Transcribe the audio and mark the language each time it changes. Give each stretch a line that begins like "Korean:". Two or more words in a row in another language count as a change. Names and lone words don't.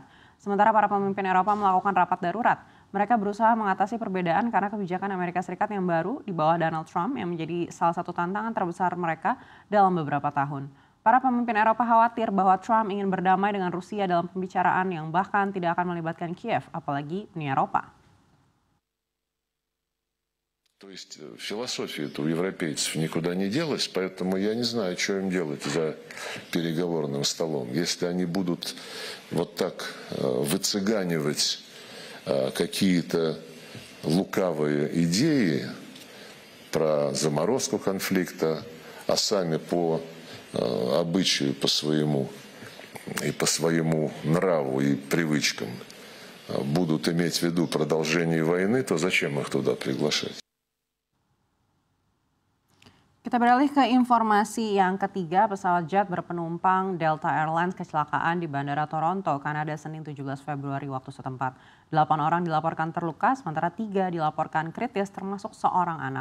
Indonesian: Sementara para pemimpin Eropa melakukan rapat darurat. Mereka berusaha mengatasi perbedaan karena kebijakan Amerika Serikat yang baru di bawah Donald Trump yang menjadi salah satu tantangan terbesar mereka dalam beberapa tahun. Para pemimpin Eropa khawatir bahwa Trump ingin berdamai dengan Rusia dalam pembicaraan yang bahkan tidak akan melibatkan Kiev, apalagi Uni Eropa.
Russian: То есть философия-то у европейцев никуда не делась, поэтому я не знаю, что им делать за переговорным столом. Если они будут вот так выцыганивать какие-то лукавые идеи про заморозку конфликта, а сами по обычаю, по своему нраву и привычкам будут иметь в виду продолжение войны, то зачем их туда приглашать?
Indonesian: Kita beralih ke informasi yang ketiga, pesawat jet berpenumpang Delta Airlines kecelakaan di Bandara Toronto, Kanada, Senin 17 Februari waktu setempat. 8 orang dilaporkan terluka, sementara 3 dilaporkan kritis termasuk seorang anak.